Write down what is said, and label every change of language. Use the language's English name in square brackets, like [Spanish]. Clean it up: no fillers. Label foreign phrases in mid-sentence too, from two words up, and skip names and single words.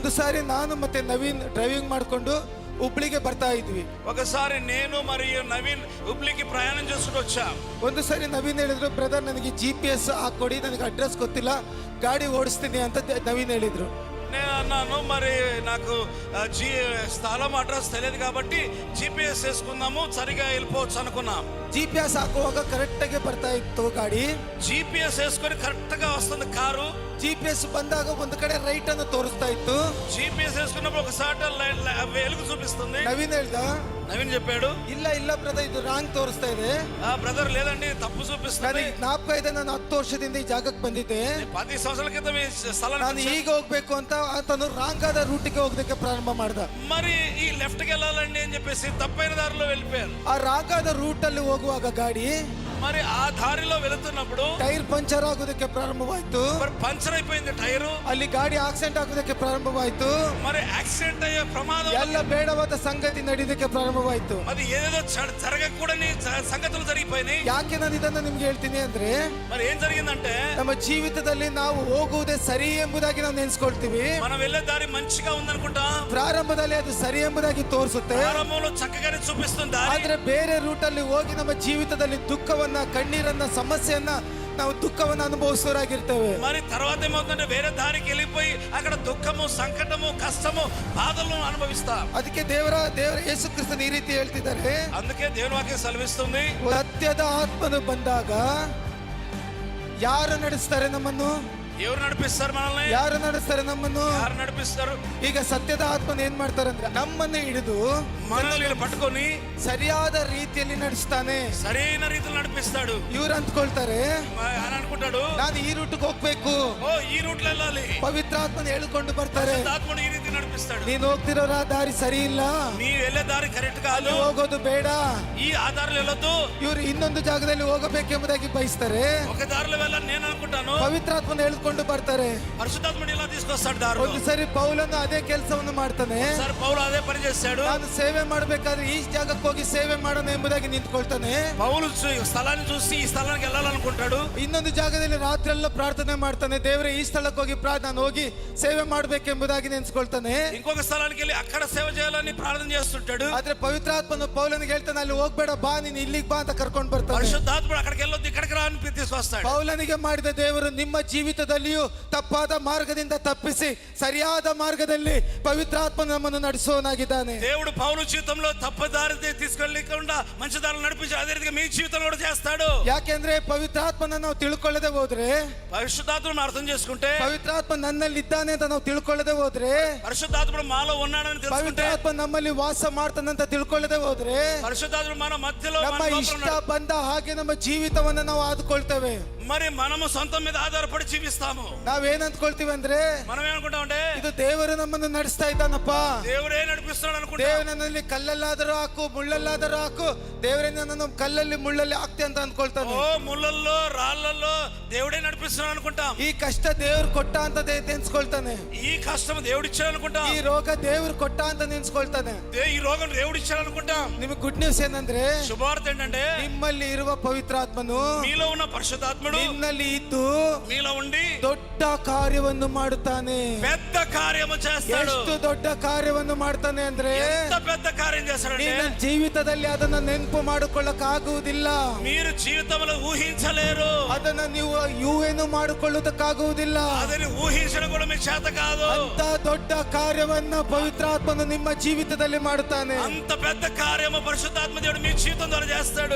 [Kannada] ಒಂದು ಸಾರಿ ನಾನು ಮತ್ತೆ ನವೀನ್ ಡ್ರೈವಿಂಗ್ ಮಾಡ್ಕೊಂಡು ಹುಬ್ಳಿಗೆ ಬರ್ತಾ ಇದ್ವಿ. [Telugu] ఒకసారి నేను మరియు నవీన్ [Kannada] ಹುಬ್ಳಿಗೆ ಪ್ರಯಾಣ [Telugu] చేసుకుంటూ వచ్చాం. [Kannada] ಒಂದು ಸಾರಿ ನವೀನ್ ಹೇಳಿದ್ರು, ಬ್ರದರ್ ನನಗೆ GPS ಹಾಕೊಡಿ, ನನಗೆ ಅಡ್ರೆಸ್ ಗೊತ್ತಿಲ್ಲ, ಗಾಡಿ ಓಡಿಸ್ತೀನಿ ಅಂತ ನವೀನ್ ಹೇಳಿದ್ರು. [Telugu] నేను అన్నాను, మరి నాకు స్థలం అడ్రస్ తెలియదు కాబట్టి GPS వేసుకుందాము, సరిగా వెళ్ళిపోవచ్చు అనుకున్నాం. [Kannada] GPS ಹಾಕುವಾಗ ಕರೆಕ್ಟ್ ಆಗಿ ಬರ್ತಾ ಇತ್ತು ಗಾಡಿ. [Telugu] GPS వేసుకొని కరెక్ట్ గా వస్తుంది కారు. [Kannada] GPS ಬಂದಾಗ ಒಂದು ಕಡೆ ರೈಟ್ ಅನ್ನು ತೋರಿಸ್ತಾ ಇತ್ತು. [Telugu] GPS వేసుకున్నప్పుడు ఒకసారి వెలుగు చూపిస్తుంది. నవీన్ చెప్పాడు, [Kannada] ಇಲ್ಲ ಬ್ರದರ್, ಇದು ರಾಂಗ್ ತೋರಿಸ್ತಾ ಇದೆ. [Telugu] బ్రదర్ లేదండి, తప్పు చూపిస్తుంది. [Kannada] ಜ್ಞಾಪಕ ಇದೆ, ನಾನು 10 ವರ್ಷದಿಂದ ಈ ಜಾಗಕ್ಕೆ ಬಂದಿದ್ದೆ, [Telugu] 10 ಸಂవత్సరాల క్రితం ఈ స్థలం [Kannada] ನಾನು ಈಗ ಹೋಗ್ಬೇಕು ಅಂತ ಆತನು ರಾಂಗ್ ಆದ ರೂಟಿಗೆ ಹೋಗೋದಕ್ಕೆ ಪ್ರಾರಂಭ ಮಾಡ್ದ. [Telugu] మరి ఈ లెఫ్ట్ కి వెళ్ళాలండి అని చెప్పేసి తప్పైన దారిలో వెళ్ళిపోయారు. [Kannada] ಆ ರಾಂಗ್ ಆದ ರೂಟ್ ಅಲ್ಲಿ ಹೋಗುವಾಗ ಗಾಡಿ [Telugu] మరి ఆ దారిలో వెళుతున్నప్పుడు [Kannada] ಟೈರ್ ಪಂಚರ್ ಆಗೋದಕ್ಕೆ ಪ್ರಾರಂಭವಾಯ್ತು. [Telugu] మరి పంచర్ అయిపోయింది టైరు. [Kannada] ಅಲ್ಲಿ ಗಾಡಿ ಆಕ್ಸಿಡೆಂಟ್ ಆಗೋದಕ್ಕೆ ಪ್ರಾರಂಭವಾಯ್ತು. [Telugu] మరి యాక్సిడెంట్ అయ్యే ప్రమాదం, [Kannada] ಎಲ್ಲ ಬೇಡವಾದ ಸಂಗತಿ ನಡೆಯೋದಕ್ಕೆ ಪ್ರಾರಂಭವಾಯ್ತು. [Telugu] అది ఏదేదో జరగకూడని సంగతులు జరిగిపోయినాయి. [Kannada] ಯಾಕೆ ನಾನು ಇದನ್ನ ನಿಮ್ಗೆ ಹೇಳ್ತೀನಿ ಅಂದ್ರೆ, [Telugu] మరి ఏం జరిగిందంటే [Kannada] ನಮ್ಮ ಜೀವಿತದಲ್ಲಿ ನಾವು ಹೋಗುವುದೇ ಸರಿ ಎಂಬುದಾಗಿ ನಾವು ನೆನೆಸ್ಕೊಳ್ತೀವಿ. [Telugu] మనం వెళ్ళే దారి మంచిగా ఉందనుకుంటాం, [Kannada] ಪ್ರಾರಂಭದಲ್ಲಿ ಅದು ಸರಿ ಎಂಬುದಾಗಿ ತೋರಿಸುತ್ತೆ, [Telugu] ಪ್ರಾರಂಭంలో చక్కగానే చూపిస్తుంది. [Kannada] ಆದ್ರೆ ಬೇರೆ ರೂಟ್ ಅಲ್ಲಿ ಹೋಗಿ ನಮ್ಮ ಜೀವಿತದಲ್ಲಿ ದುಃಖವನ್ನ, ಕಣ್ಣೀರನ್ನ, ಸಮಸ್ಯೆಯನ್ನ, ನಾವು ದುಃಖವನ್ನು ಅನುಭವಿಸೋರಾಗಿರ್ತೇವೆ. [Telugu] మరి తర్వాత ఏమవుతుందంటే వేరే దారికి వెళ్ళిపోయి అక్కడ దుఃఖము, సంకటము, కష్టము, బాధలను అనుభవిస్తాం. [Kannada] ಅದಕ್ಕೆ ದೇವರ ಯೇಸು ಕ್ರಿಸ್ತನು ಈ ರೀತಿ ಹೇಳ್ತಿದ್ದಾರೆ, [Telugu] అందుకే దేవుని వాక్యం సెలవిస్తుంది, [Kannada] ಸತ್ಯದ ಆತ್ಮನು ಬಂದಾಗ ಯಾರು ನಡೆಸ್ತಾರೆ ನಮ್ಮನ್ನು? [Telugu] ఎవరు నడిపిస్తారు మనల్ని? [Kannada] ಯಾರು ನಡೆಸ್ತಾರೆ ನಮ್ಮನ್ನು? [Telugu] ಯಾರು నడిపిస్తారు? [Kannada] ಈಗ ಸತ್ಯದ ಆತ್ಮನ ಏನ್ ಮಾಡ್ತಾರೆ ಅಂದ್ರೆ, ನಮ್ಮನ್ನು ಹಿಡಿದು [Telugu] మనల్ని పట్టుకొని [Kannada] ಸರಿಯಾದ ರೀತಿಯಲ್ಲಿ ನಡೆಸ್ತಾನೆ, [Telugu] సరైన రీతిలో నడిపిస్తాడు. [Kannada] ಇವ್ರು ಅಂದ್ಕೊಳ್ತಾರೆ, [Telugu] అని అనుకుంటాడు, [Kannada] ನಾನು ಈ ರೂಟ್ಗೆ ಹೋಗ್ಬೇಕು, [Telugu] ఓ ఈ రూట్ లో వెళ్ళాలి. [Kannada] ಪವಿತ್ರಾತ್ಮನ ಹೇಳ್ಕೊಂಡು ಬರ್ತಾರೆ, [Telugu] ఆత్మను ఈ రీతి నడిపిస్తాడు. [Kannada] ನೀನ್ ಹೋಗ್ತಿರೋ ದಾರಿ ಸರಿ ಇಲ್ಲ, [Telugu] నీ వెళ్ళే దారి కరెక్ట్ కాదు, [Kannada] ಹೋಗೋದು ಬೇಡ, [Telugu] ఈ ఆధారాలు వెళ్ళొద్దు. [Kannada] ಇವ್ರು ಇನ್ನೊಂದು ಜಾಗದಲ್ಲಿ ಹೋಗಬೇಕೆಂಬುದಾಗಿ ಬಯಸ್ತಾರೆ. [Telugu] ఒక దారిలో వెళ్ళాలని నేను అనుకుంటాను, [Kannada] ಪವಿತ್ರಾತ್ಮನ ಹೇಳ್ಕೊಂಡು ಬರ್ತಾರೆ. [Telugu] పరిశుద్ధాత్ముడు ఇలా తీసుకొస్తాడు దారి. [Kannada] ಒಂದು ಸರಿ ಪೌಲನು ಅದೇ ಕೆಲಸವನ್ನು ಮಾಡ್ತಾನೆ. [Telugu] సరే పౌలు అదే పని చేశాడు. [Kannada] ನಾನು ಸೇವೆ ಮಾಡಬೇಕಾದ್ರೆ ಈ ಜಾಗಕ್ಕೆ ಹೋಗಿ ಸೇವೆ ಮಾಡೋಣ ಎಂಬುದಾಗಿ ನಿಂತ್ಕೊಳ್ತಾನೆ. [Telugu] పౌలు స్థలాన్ని చూసి ఈ స్థలానికి వెళ్ళాలనుకుంటాడు. [Kannada] ಇನ್ನೊಂದು ಜಾಗದಲ್ಲಿ ರಾತ್ರಿ ಎಲ್ಲ ಪ್ರಾರ್ಥನೆ ಮಾಡ್ತಾನೆ, ದೇವರೇ ಈ ಸ್ಥಳಕ್ಕೆ ಹೋಗಿ ನಾನು ಹೋಗಿ ಸೇವೆ ಮಾಡಬೇಕೆಂಬುದಾಗಿ ನೆನ್ಸ್ಕೊಳ್ತಾನೆ. [Telugu] ఇంకొక స్థలానికి వెళ్ళి అక్కడ సేవ చేయాలని ప్రార్థన చేస్తుంటాడు. [Kannada] ಆದ್ರೆ ಪವಿತ್ರಾತ್ಮನು ಪೌಲನಿಗೆ ಹೇಳ್ತಾನೆ, ಅಲ್ಲಿ ಹೋಗ್ಬೇಡ, ಬಾ, ನೀನು ಇಲ್ಲಿಗೆ ಬಾ ಅಂತ ಕರ್ಕೊಂಡು ಬರ್ತಾನೆ. [Telugu] పరిశుద్ధాత్ముడు అక్కడికి వెళ్ళొద్దు, ఇక్కడికి రా అని తీసుకొస్తాడు. [Kannada] ಪೌಲನಿಗೆ ಮಾಡಿದ ದೇವರು ನಿಮ್ಮ ಜೀವಿತದಲ್ಲಿಯೂ ತಪ್ಪಾದ ಮಾರ್ಗದಿಂದ ತಪ್ಪಿಸಿ ಸರಿಯಾದ ಮಾರ್ಗದಲ್ಲಿ ಪವಿತ್ರಾತ್ಮ ನಮ್ಮನ್ನು ನಡೆಸುವವನಾಗಿದ್ದಾನೆ. [Telugu] దేవుడు పౌలు జీవితంలో తప్పుదారి తీసుకెళ్ళకుండా మంచి దారిలో నడిపించి అదే రీతిగా మీ జీవితంలో కూడా చేస్తాడు. [Kannada] ಯಾಕೆಂದ್ರೆ ಪವಿತ್ರಾತ್ಮನ ನಾವು ತಿಳ್ಕೊಳ್ಳದೆ ಹೋದ್ರೆ, [Telugu] పరిశుద్ధాత్మను అర్థం చేసుకుంటే, [Kannada] ಪವಿತ್ರಾತ್ಮ ನನ್ನಲ್ಲಿ ಇದ್ದಾನೆ ಅಂತ ನಾವು ತಿಳ್ಕೊಳ್ಳದೆ ಹೋದ್ರೆ, [Telugu] పరిశుద్ధాత్ముడు మాలో ఉన్నాడని తెలుసుకుంటే, [Kannada] ಪವಿತ್ರಾತ್ಮ ನಮ್ಮಲ್ಲಿ ವಾಸ ಮಾಡ್ತಾನೆ ಅಂತ ತಿಳ್ಕೊಳ್ಳದೆ ಹೋದ್ರೆ, [Telugu] పరిశుద్ధాత్ముడు మన మధ్యలో [Kannada] ನಮ್ಮ ಇಷ್ಟ ಬಂದ ಹಾಗೆ ನಮ್ಮ ಜೀವಿತವನ್ನ ನಾವು ಆದುಕೊಳ್ತೇವೆ. [Telugu] మరి మనము సొంతం మీద ఆధారపడి జీవిస్తాము. [Kannada] ನಾವೇನ್ ಅಂದ್ಕೊಳ್ತೀವಿ ಅಂದ್ರೆ, [Telugu] మనం ఏమనుకుంటామంటే, [Kannada] ಇದು ದೇವರು ನಮ್ಮನ್ನು ನಡೆಸ್ತಾ ಇದ್ದಾನಪ್ಪ, [Telugu] దేవుడే నడిపిస్తున్నాడు అనుకుంటాం. [Kannada] ದೇವರು ನನ್ನಲ್ಲಿ ಕಲ್ಲಲ್ಲಾದರೂ ಹಾಕು, ಮುಳ್ಳಲ್ಲಾದರೂ ಹಾಕು, ದೇವರೇ ನನ್ನನ್ನು ಕಲ್ಲಲ್ಲಿ ಮುಳ್ಳಲ್ಲಿ ಹಾಕ್ತೆ ಅಂತ ಅಂದ್ಕೊಳ್ತಾನೆ. [Telugu] ఓ ముళ్ళల్లో రాళ్ళల్లో దేవుడే నడిపిస్తున్నాడు అనుకుంటాం. [Kannada] ಈ ಕಷ್ಟ ದೇವ್ರು ಕೊಟ್ಟ ಅಂತ ನೆನ್ಸ್ಕೊಳ್ತಾನೆ. [Telugu] ఈ కష్టం దేవుడిచ్చాడు అనుకుంటాం. [Kannada] ಈ ರೋಗ ದೇವ್ರು ಕೊಟ್ಟ ಅಂತ ನೆನ್ಸ್ಕೊಳ್ತಾನೆ. [Telugu] ఈ రోగం దేవుడిచ్చాడు అనుకుంటాం. [Kannada] ನಿಮಗೆ [English] good news [Kannada] ಏನಂದ್ರೆ, [Telugu] శుభవార్త ఏంటంటే, [Kannada] ನಿಮ್ಮಲ್ಲಿ ಇರುವ ಪವಿತ್ರಾತ್ಮನು, [Telugu] మీలో ఉన్న పరిశుద్ధాత్ముడు [Kannada] ನಿನ್ನಲ್ಲಿ ಇದ್ದು [Telugu] మీలో ఉండి [Kannada] ದೊಡ್ಡ ಕಾರ್ಯವನ್ನು ಮಾಡುತ್ತಾನೆ. [Telugu] పెద్ద కార్యము చేస్తాడు. [Kannada] ಎಷ್ಟು ದೊಡ್ಡ ಕಾರ್ಯವನ್ನು ಮಾಡ್ತಾನೆ ಅಂದ್ರೆ, [Telugu] ఎంత పెద్ద కార్యం చేస్తాడంటే, [Kannada] ನಿನ್ನ ಜೀವಿತದಲ್ಲಿ ಅದನ್ನ ನೆನಪು ಮಾಡಿಕೊಳ್ಳಕ್ಕಾಗುವುದಿಲ್ಲ. [Telugu] మీరు జీవితంలో ఊహించలేరు. [Kannada] ಅದನ್ನ ನೀವು ಯೂವೇನು ಮಾಡಿಕೊಳ್ಳುವುದಕ್ಕಾಗುವುದಿಲ್ಲ. [Telugu] ಅದನ್ನು ఊహించడం కూడా మీకు చేత కాదు. [Kannada] ಅಂತ ದೊಡ್ಡ ಕಾರ್ಯವನ್ನ ಪವಿತ್ರಾತ್ಮನು ನಿಮ್ಮ ಜೀವಿತದಲ್ಲಿ ಮಾಡುತ್ತಾನೆ. [Telugu] అంత పెద్ద కార్యము పరిశుద్ధాత్మ దేవుడు మీ జీవితం ద్వారా చేస్తాడు.